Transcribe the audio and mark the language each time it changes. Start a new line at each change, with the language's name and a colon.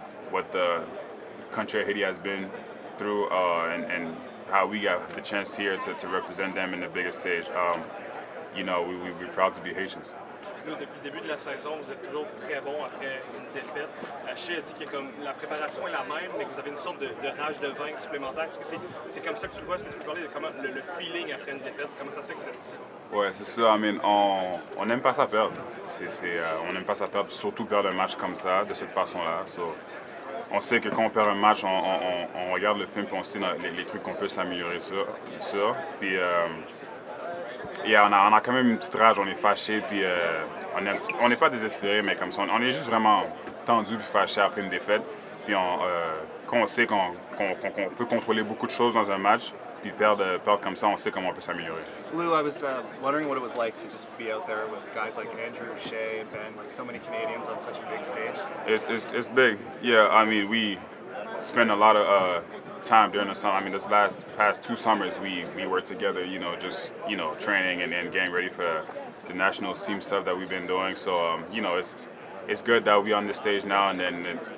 English: What the country of Haiti has been through, and how we got the chance here to represent them in the biggest stage. We're proud to be Haitians.
French: Depuis le début de la saison, vous êtes toujours très bon après une défaite. Haché a dit que comme la préparation est la même, mais que vous avez une sorte de rage de vaincre supplémentaire. Est-ce que c'est comme ça que tu le vois? Est-ce que tu peux parler de comment le feeling après une défaite? Comment ça se fait que vous êtes ici? Ouais, c'est ça. On n'aime pas ça perdre. On n'aime pas ça perdre, surtout perdre un match comme ça, de cette façon-là. So, on sait que quand on perd un match, on regarde le film et on sait les trucs qu'on peut s'améliorer sur. Puis, on a quand même une petite rage, on est fâché, puis on n'est pas désespéré, mais comme ça, on est juste vraiment tendu puis fâché après une défaite. Puis quand on sait qu'on peut contrôler beaucoup de choses dans un match, puis perdre comme ça, on sait comment on peut s'améliorer.
English: Lou, I was wondering what it was like to just be out there with guys like Andrew, Shea, Ben, like so many Canadians on such a big stage. It's big. Yeah, we spend a lot of time during the summer. This past 2 summers, we were together, just training and getting ready for the national team stuff that we've been doing. So it's good that we're on this stage now, and then